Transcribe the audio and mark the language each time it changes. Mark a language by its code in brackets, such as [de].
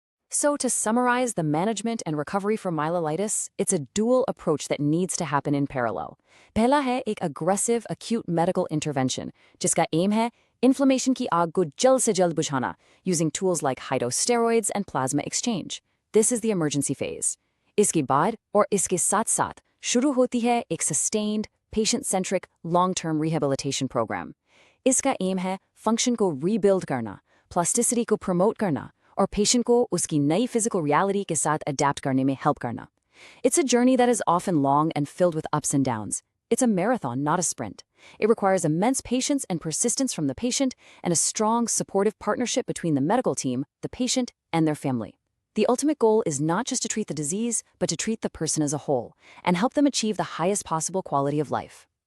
[en] So, to summarize the management and recovery from myelitis, it's a dual approach that needs to happen in parallel. [hi] पहला है एक aggressive acute medical intervention, जिसका aim है inflammation की आग को जल्द से जल्द बुझाना, [en] using tools like high-dose steroids and plasma exchange. This is the emergency phase. [hi] इसके बाद और इसके साथ साथ शुरू होती है एक sustained, patient-centric, long term rehabilitation programme. इसका एम है फंक्शन को रीबिल्ड करना, प्लास्टिसिटी को प्रमोट करना और पेशेंट को उसकी नई फिजिकल रियलिटी के साथ अडेप्ट करने में हेल्प करना। [en] It's a journey that is often long and filled with ups and downs. It's a marathon, not a sprint. It requires immense patience and persistence from the patient and a strong, supportive partnership between the medical team, the patient, and their family. The ultimate goal is not just to treat the disease, but to treat the person as a whole and help them achieve the highest possible quality of life.